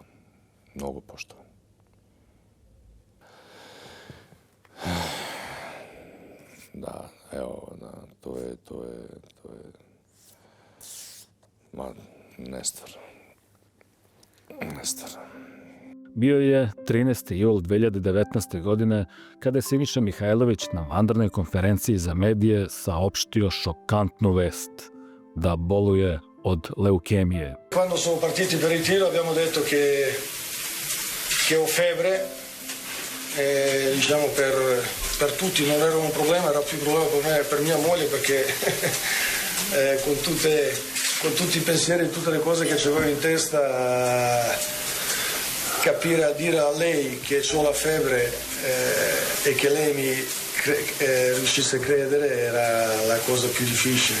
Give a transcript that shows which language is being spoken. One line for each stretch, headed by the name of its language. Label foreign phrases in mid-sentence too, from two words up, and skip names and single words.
Serbian: Mnogo poštovan. Da, evo, to je nestvarno. Bio je 13. jul 2019. godine kada je Siniša Mihajlović na vanrednoj konferenciji za medije saopštio šokantnu vest da boluje od leukemije.
Italian: Quando sono partiti per il tiro abbiamo detto che ho febbre, diciamo per tutti non era un problema, era più problema per me e per mia moglie perché con tutti i pensieri e tutte le cose che avevo in testa, capire a dire a lei che ho la febbre e che lei mi riuscisse a credere era la cosa più difficile.